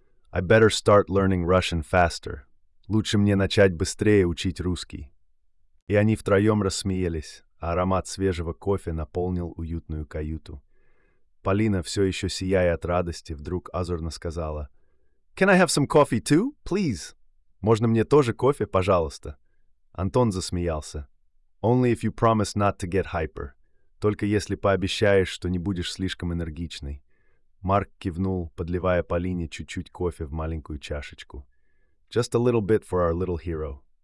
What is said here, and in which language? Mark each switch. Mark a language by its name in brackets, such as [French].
[English] «I better start learning Russian faster. [Russian] Лучше мне начать быстрее учить русский». И они втроем рассмеялись, а аромат свежего кофе наполнил уютную каюту. Полина, все еще сияя от радости, вдруг озорно сказала: [English] «Can I have some coffee too, please?» [Russian] «Можно мне тоже кофе, пожалуйста?» Антон засмеялся. [English] «Only if you promise not to get hyper. [Russian] Только если пообещаешь, что не будешь слишком энергичной». Марк кивнул, подливая Полине чуть-чуть кофе в маленькую чашечку. [English] «Just a little bit for our little hero».